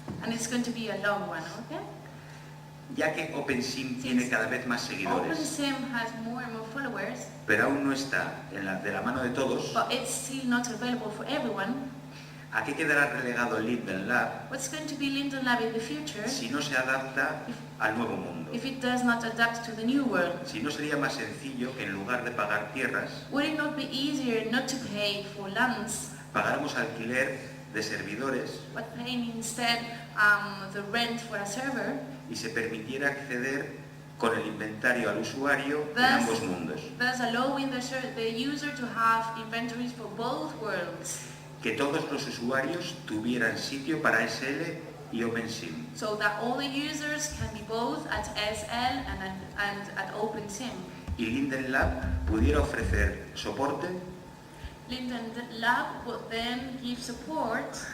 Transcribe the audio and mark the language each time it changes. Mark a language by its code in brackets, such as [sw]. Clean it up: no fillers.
[en] and it's going to be a long one, okay? [es] Ya que OpenSim tiene cada vez más seguidores, [en] OpenSim has more and more followers, [es] pero aún no está de la mano de todos, [en] but it's still not available for everyone. [es] ¿a qué quedará relegado Linden Lab [en] What's going to be Linden Lab in the future [es] si no se adapta al nuevo mundo? [en] if it does not adapt to the new world? [es] Si no sería más sencillo que en lugar de pagar tierras, [en] Would it not be easier not to pay for lands, [es] pagáramos alquiler de servidores [en] but paying instead the rent for a server, [es] y se permitiera acceder con el inventario al usuario en ambos mundos? [en] thus allowing the user to have inventories for both worlds, [es] Que todos los usuarios tuvieran sitio para SL y OpenSim. [en] so that all the users can be both at SL and at OpenSim. [es] Y Linden Lab pudiera ofrecer soporte [en] Linden Lab would then give support